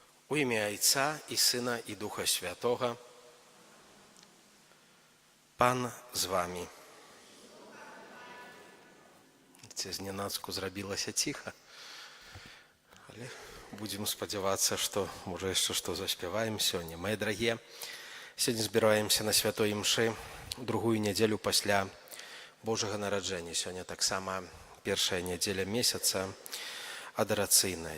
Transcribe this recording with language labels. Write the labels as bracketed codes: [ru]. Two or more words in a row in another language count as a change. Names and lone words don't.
[uk] У ім'я Отця і Сина і Духа Святого. Пан з вами. [be] Це зненацку зрабілася ціха. Але будзем спадзявацца, што можа яшчэ што заспяваем сёння. Мае дарагія, сёння збіраемся на святой імшы другую нядзелю пасля Божага нараджэння. Сёння таксама першая нядзеля месяца адарацыйная.